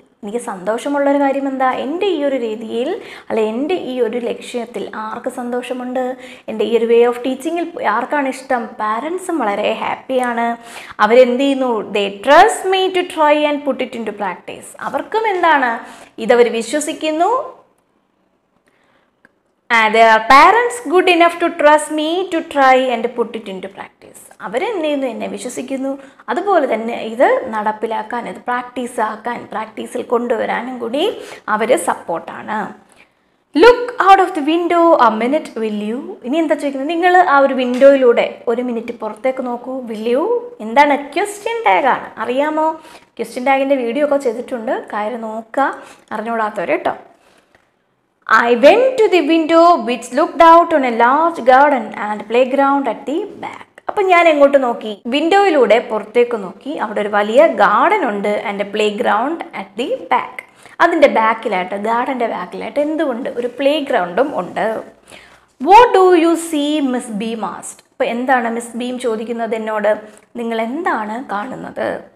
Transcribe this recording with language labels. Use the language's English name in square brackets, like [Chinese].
[Malayalam] എനിക്ക് സന്തോഷമുള്ളൊരു കാര്യം എന്താ, എൻ്റെ ഈ ഒരു രീതിയിൽ അല്ല എൻ്റെ ഈ ഒരു ലക്ഷ്യത്തിൽ ആർക്ക് സന്തോഷമുണ്ട്, എൻ്റെ ഈ ഒരു വേ ഓഫ് ടീച്ചിങ്ങിൽ ആർക്കാണ് ഇഷ്ടം, പാരൻസും വളരെ ഹാപ്പിയാണ്. അവരെന്ത് ചെയ്യുന്നു, [English] They trust me to try and put it into practice. [Malayalam] അവർക്കും എന്താണ്, ഇതവർ വിശ്വസിക്കുന്നു. [English] There are parents good enough to trust me to try and put it into practice. [Malayalam] അവരെന്ത് ചെയ്യുന്നു, എന്നെ വിശ്വസിക്കുന്നു, അതുപോലെ തന്നെ ഇത് നടപ്പിലാക്കാൻ, ഇത് പ്രാക്ടീസിൽ കൊണ്ടുവരാനും കൂടി അവർ സപ്പോർട്ടാണ്. [English] Look out of the window a minute will you. [Malayalam] ഇനി എന്താ ചോദിക്കുന്നത്, നിങ്ങൾ ആ ഒരു വിൻഡോയിലൂടെ ഒരു മിനിറ്റ് പുറത്തേക്ക് നോക്കൂ. വിൽ യു എന്താണ്, ക്വസ്റ്റ്യൻ ടാഗാണ്. അറിയാമോ, ക്വസ്റ്റ്യൻ ടാഗിൻ്റെ വീഡിയോ ഒക്കെ ചെയ്തിട്ടുണ്ട്, കയറി നോക്കുക അറിഞ്ഞുകൂടാത്തവർ കേട്ടോ. [English] I went to the window which looked out on a large garden and playground at the back. [Malayalam] അപ്പം ഞാൻ എങ്ങോട്ട് നോക്കി, വിൻഡോയിലൂടെ പുറത്തേക്ക് നോക്കി. അവിടെ ഒരു വലിയ ഗാർഡൻ ഉണ്ട് [English] And play ground at the back. [Malayalam] അതിൻ്റെ ബാക്കിലായിട്ട്, ഗാർഡൻ്റെ ബാക്കിലായിട്ട് എന്തുകൊണ്ട്, ഒരു പ്ലേ ഗ്രൗണ്ടും ഉണ്ട്. [English] What do you see Miss Beam asked. [Malayalam] അപ്പോൾ എന്താണ് മിസ് ബീം ചോദിക്കുന്നത് എന്നോട്, നിങ്ങൾ എന്താണ് കാണുന്നത്.